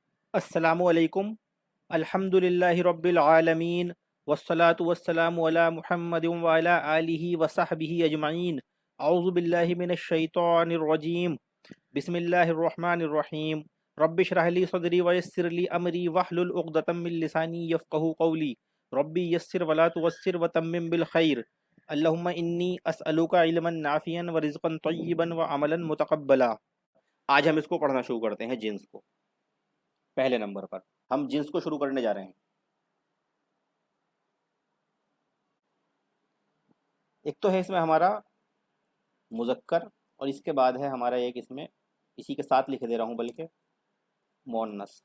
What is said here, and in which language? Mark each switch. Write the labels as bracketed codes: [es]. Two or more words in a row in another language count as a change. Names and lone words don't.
[ar] السلام عليكم. الحمد لله رب العالمين والصلاة والسلام على محمد وعلى آله وصحبه أجمعين. أعوذ بالله من الشيطان الرجيم. بسم الله الرحمن الرحيم. رب اشرح لي صدري ويسر لي أمري واحلل عقدة من لساني يفقهوا قولي. رب يسر ولا تعسر وتمم بالخير. اللهم إني أسألك علما نافعا ورزقا طيبا وعملا متقبلا. [hi] आज हम इसको पढ़ना शुरू करते हैं, जिन्स को। पहले नंबर पर हम जिन्स को शुरू करने जा रहे हैं। एक तो है इसमें हमारा मुज़क्कर, और इसके बाद है हमारा एक, इसमें इसी के साथ लिख दे रहा हूँ बल्कि, मुअन्नस।